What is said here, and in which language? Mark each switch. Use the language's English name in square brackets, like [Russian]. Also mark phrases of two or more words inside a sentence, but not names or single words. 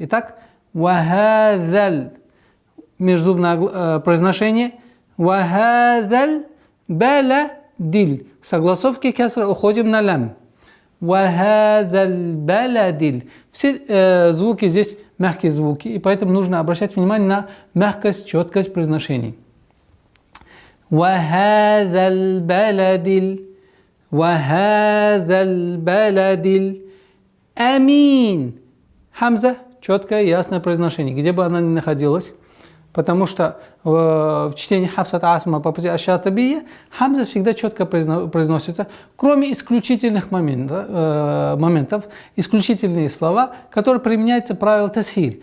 [Russian] Итак, «вахадал» межзубное произношение, [Arabic] «وهذا البلد». [Russian] С огласовки кесра уходим на лям. [Arabic] «وهذا البلد». [Russian] Все звуки здесь мягкие звуки, и поэтому нужно обращать внимание на мягкость, четкость произношений. [Arabic] «وهذا البلد». وهذا البلد الأمين. [Russian] Хамза, четкое, ясное произношение, где бы она ни находилась. Потому что в чтении Хафсата Асма по пути Аш-Шатибия хамза всегда четко произносится, кроме исключительных моментов, исключительные слова, которые применяются правило тасхиль.